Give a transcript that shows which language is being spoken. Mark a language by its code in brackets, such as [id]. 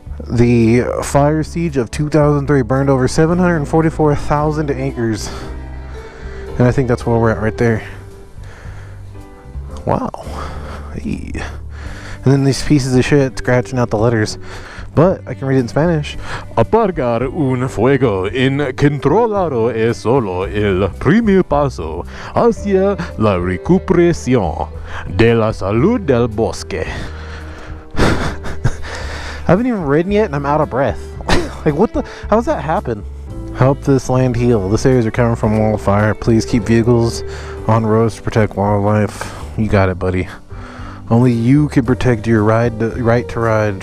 [en] The fire siege of 2003 burned over 744,000 acres. And I think that's where we're at right there. Wow. Hey. And then these pieces of shit scratching out the letters. But I can read it in Spanish. [es] Apagar un fuego incontrolado es solo el primer paso hacia la recuperación de la salud del bosque. [en] I haven't even ridden yet and I'm out of breath. Like, what the? How's that happen? Help this land heal. This area's recovering from wildfire. Please keep vehicles on roads to protect wildlife. You got it, buddy. Only you can protect your right to ride.